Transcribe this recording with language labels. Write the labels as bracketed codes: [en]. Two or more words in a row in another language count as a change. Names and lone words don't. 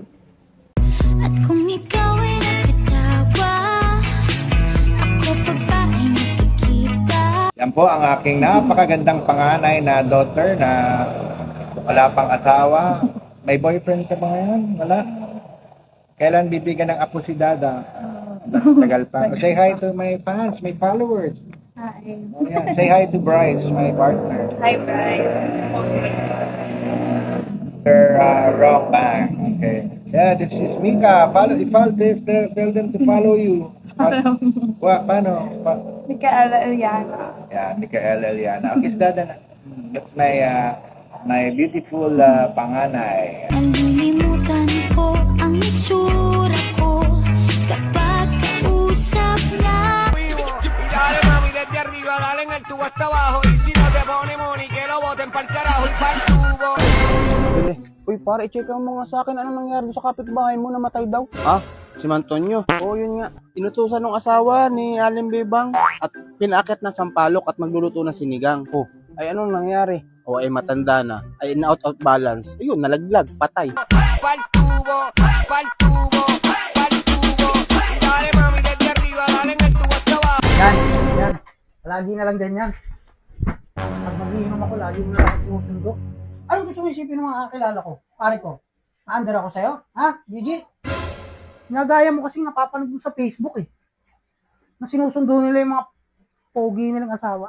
[tl] At kung ikaw ay nakatawa, ako pa ba ay nakikita? Yan po ang aking napakagandang panganay na daughter na wala pang asawa. May boyfriend ka ba ngayon? Wala. Kailan bibigyan ng apo si Dada? Tagal pa. [en] Say hi to my fans, my followers. Hi. Oh, yeah. Say hi to Bryce, my partner. Hi, Bryce. Wrong bang. Okay. Yeah, this is Mika. Follow tell them to follow you. [tl] Paano? Micaela Eliana. [en] Yeah, Micaela Eliana. Okay, [tl] Dada na. [en] That's my beautiful panganay. [tl] Nalilimutan ko ang itsura ko kapag kausap na. [es] Dale mami desde arriba, dale en el tubo hasta abajo. Y si no te pone money, que lo boten pa'l carajo y pa'l tubo. [tl] Uy, pare, i-check mo nga sa akin. Anong nangyari sa kapitbahay mo? Namatay daw. Ah, si Mantonyo. Oo, yun nga. Inutusan ng asawa ni Aling Bebang at pinaakyat ng sampalok at magluluto ng sinigang. Oh, ay anong nangyari? O ay matanda na. Ay na- [en] out balance. [tl] Ayun, nalaglag, patay. [es] Pa'l tubo, pa'l tubo, pa'l tubo. Y dale mami desde arriba, dale en el tubo hasta abajo. [tl] Yan. Lagi na lang ganyan. Pag mag-iinom ako, lagi mo lang sinusundo. Ano gusto mo isipin ng mga kakilala ko? Pare ko, na-under ako sa'yo? Ha, Gigi? Nagaya mo kasi napapanood mo sa Facebook eh. Na sinusundo nila yung mga pogi nilang asawa.